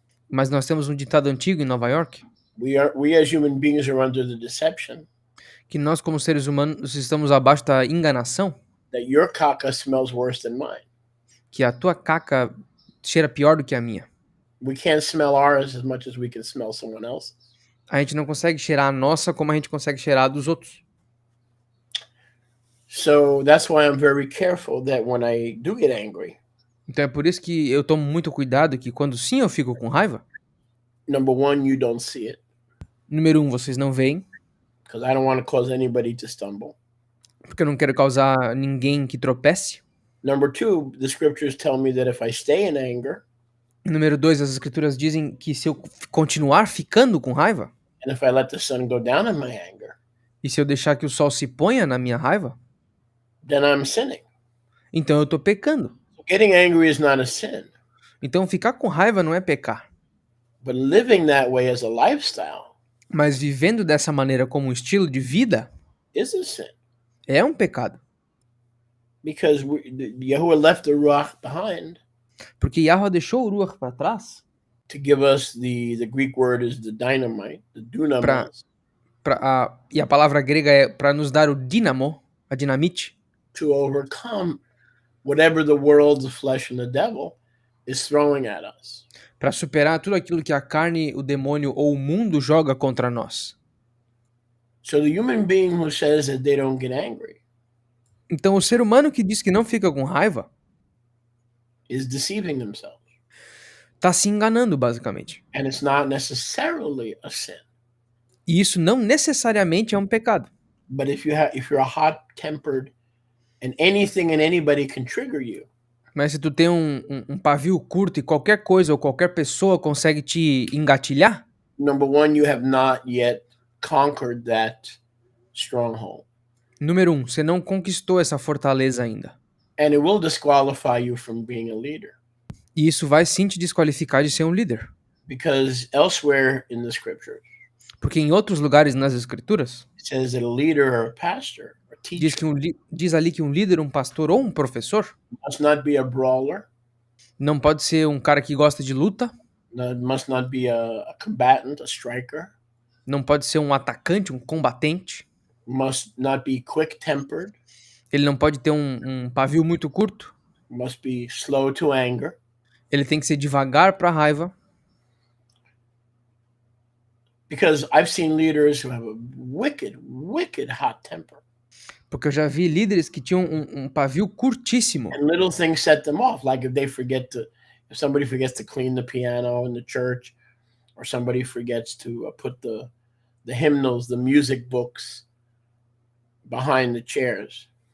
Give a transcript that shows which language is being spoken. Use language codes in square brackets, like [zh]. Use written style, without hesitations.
[pt] Mas nós temos um ditado antigo em Nova York, [en] we as human beings are under the deception [pt] que nós como seres humanos estamos abaixo da enganação, [en] that your caca smells worse than mine. [pt] que a tua caca cheira pior do que a minha. [en] We can't smell ours as much as we can smell someone else's. [pt] A gente não consegue cheirar a nossa como a gente consegue cheirar a dos outros. [en] So that's why I'm very careful that when I do get angry, [pt] Então é por isso que eu tomo muito cuidado que quando sim eu fico com raiva, [en] number one, you don't see it [pt] número um, vocês não veem, [en] because I don't want to cause anybody to stumble. [pt] porque eu não quero causar ninguém que tropece. [en] Number two, the scriptures tell me that if I stay in anger [pt] Número dois, as escrituras dizem que se eu continuar ficando com raiva, [en] and if I let the sun go down in my anger, [pt] e se eu deixar que o sol se ponha na minha raiva, [en] then I'm sinning. [pt] então eu tô pecando. [en] Getting angry is not a sin, [pt] Então ficar com raiva não é pecar. [en] but living that way as a lifestyle [pt] Mas vivendo dessa maneira como um estilo de vida [en] is a sin [pt] é um pecado. [en] because Yahuwah left the Ruach behind [pt] Porque Yahweh deixou o Ruach para trás [en] to give us the Greek word is the dynamite, the dunamis, [pt] e a palavra grega é para nos dar o dínamo, a dinamite, [en] to overcome whatever the world, the flesh, and the devil is throwing at us. [pt] para superar tudo aquilo que a carne, o demônio ou o mundo joga contra nós. [en] So the human being who says that they don't get angry [pt] Então o ser humano que diz que não fica com raiva [en] is deceiving themselves. [pt] está se enganando, basicamente. [en] And it's not necessarily a sin. [pt] E isso não necessariamente é um pecado. [en] But if you're hot-tempered and anything and anybody can trigger you, [pt] Mas se tu tem um pavio curto e qualquer coisa ou qualquer pessoa consegue te engatilhar, [en] number one, you have not yet conquered that stronghold. [pt] número um, você não conquistou essa fortaleza ainda. [en] And it will disqualify you from being a leader. [pt] E isso vai sim te desqualificar de ser um líder. [en] Because elsewhere in the scriptures, [pt] Porque em outros lugares nas escrituras, [en] it says that a leader or a pastor or [pt] diz, [en] teacher [pt] diz ali que um líder, um pastor ou um professor [en] must not be a brawler, [pt] não pode ser um cara que gosta de luta, [en] must not be a combatant, a striker, [pt] não pode ser um atacante, um combatente, [en] must not be quick-tempered, [pt] ele não pode ter um pavio muito curto, [en] must be slow to anger, [pt] ele tem que ser devagar para a raiva. [en] because I've seen leaders who have a wicked hot temper. [pt] Porque eu já vi líderes que tinham um pavio curtíssimo. [en] And little things set them off, like if somebody forgets to clean the piano in the church, or somebody forgets to put the hymnals, the music books behind the chairs.